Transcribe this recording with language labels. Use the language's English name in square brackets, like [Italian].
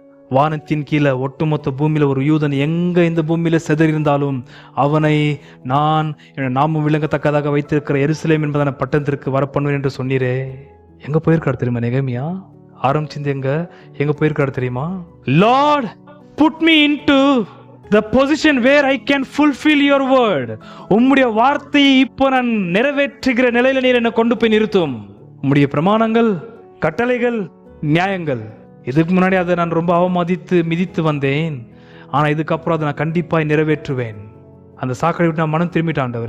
[Tamil] வானத்தின் கீழே ஒட்டுமொத்த பூமியில ஒரு யூதன் எங்க இந்த பூமியில செதறியிருந்தாலும் அவனை நான் நாமும் விளங்கத்தக்கதாக வைத்திருக்கிற எருசலேம் என்பதான பட்டணத்திற்கு வரப்பண்ணுவேன் என்று சொன்னீரே. எங்க போயிருக்காரு தெரியுமா நெகேமியா? ஆரம்பிச்சிருந்து எங்க போயிருக்காரு தெரியுமா? [English] Lord, put me into the position where I can fulfill your word. [Tamil] உம்முடைய வார்த்தையை இப்போ நான் நிறைவேற்றுகிற நிலையில நீர் என்னை கொண்டு போய் நிறுத்தும். உம்முடைய பிரமாணங்கள், கட்டளைகள், நியாயங்கள், இதுக்கு முன்னாடி அதை நான் ரொம்ப அவமதித்து மிதித்து வந்தேன். ஆனா இதுக்கப்புறம் அதை நான் கண்டிப்பாய் நிறைவேற்றுவேன். அந்த சாக்கடை விட்டு நான் மனம் திரும்பிட்டாண்டவர்.